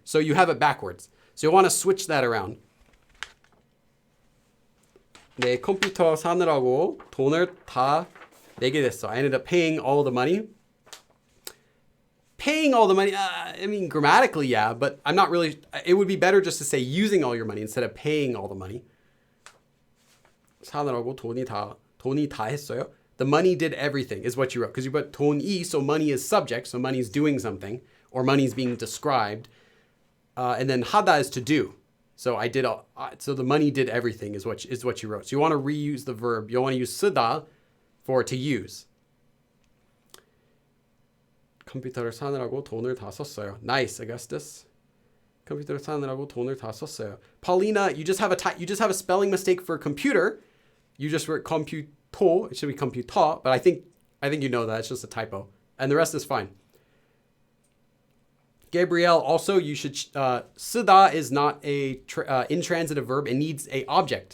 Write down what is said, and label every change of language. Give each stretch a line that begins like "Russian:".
English: So you have it backwards. So you want to switch that around.
Korean: 네, 컴퓨터 사느라고 돈을 다 내게 됐어.
English: I ended up paying all the money. Paying all the money, I mean, grammatically, yeah, but I'm not really, it would be better just to say using all your money instead of paying all the money.
Korean: 사느라고 돈이 다 했어요.
English: The money did everything is what you wrote. Because you put 돈이, so money is subject, so money is doing something, or money is being described. And then 하다 is to do. So I did so the money did everything is what you wrote. So you want to reuse the verb. You want to use 쓰다 for to use.
Korean: 컴퓨터를 사느라고 돈을 다 썼어요.
English: Nice, Augustus.
Korean: 컴퓨터를 사느라고 돈을 다 썼어요.
English: Paulina, you just have a spelling mistake for computer. You just wrote computo. It should be computa, but I think you know that. It's just a typo. And the rest is fine. Gabrielle, also you should, 쓰다 is not a intransitive verb. It needs a object.